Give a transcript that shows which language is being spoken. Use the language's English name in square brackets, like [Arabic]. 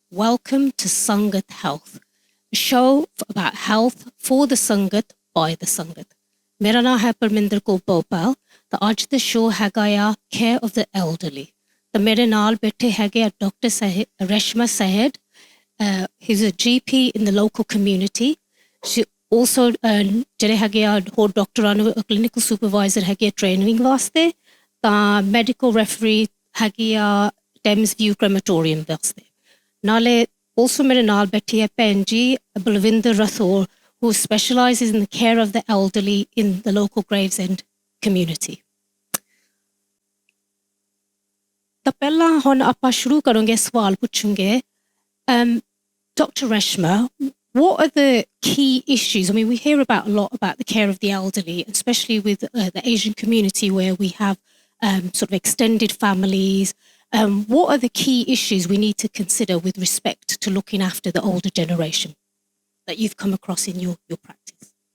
[English] Welcome to Sangat Health, a show about health for the Sangat by the Sangat. [Punjabi] ਮੇਰਾ ਨਾਮ ਹੈ ਪਰਮਿੰਦਰ ਕੌਰ ਭੋਪਾਲ ਤਾਂ ਅੱਜ ਦਾ ਸ਼ੋਅ ਹੈਗਾ ਆ ਕੇਅਰ ਆਫ ਦ ਐਲਡਰਲੀ ਤਾਂ ਮੇਰੇ ਨਾਲ ਬੈਠੇ ਹੈਗੇ ਆ doctor Reshma ਸਹਿਡ [English] he's a GP in the local community. She also [Punjabi] ਜਿਹੜੇ ਹੈਗੇ ਆ ਹੋਰ ਡਾਕਟਰਾਂ ਨੂੰ ਕਲੀਨਿਕਲ ਸੁਪਰਵਾਈਜ਼ਰ ਹੈਗੇ ਆ ਟ੍ਰੇਨਿੰਗ ਵਾਸਤੇ ਤਾਂ ਮੈਡੀਕਲ ਰੈਫਰੀ ਹੈਗੀ ਆ ਟੈਮਸ ਵਿਊ ਕ੍ਰੈਮੇਟੋਰੀਅਮ ਵਾਸਤੇ ਨਾਲੇ also ਮੇਰੇ ਨਾਲ ਬੈਠੀ ਹੈ ਭੈਣ ਜੀ Balwinder Rathore [English] who specializes in the care of the elderly in the local Gravesend community. [Punjabi] ਤਾਂ ਪਹਿਲਾਂ ਹੁਣ ਆਪਾਂ ਸ਼ੁਰੂ ਕਰਾਂਗੇ ਸਵਾਲ ਪੁੱਛਾਂਗੇ Dr. [English] Reshma, what are the key issues? I mean, we hear about a lot about the care of the elderly, especially with the Asian community where we have sort of extended families. What are the key issues we need to consider with respect to looking after the older generation that you've come across in your practice?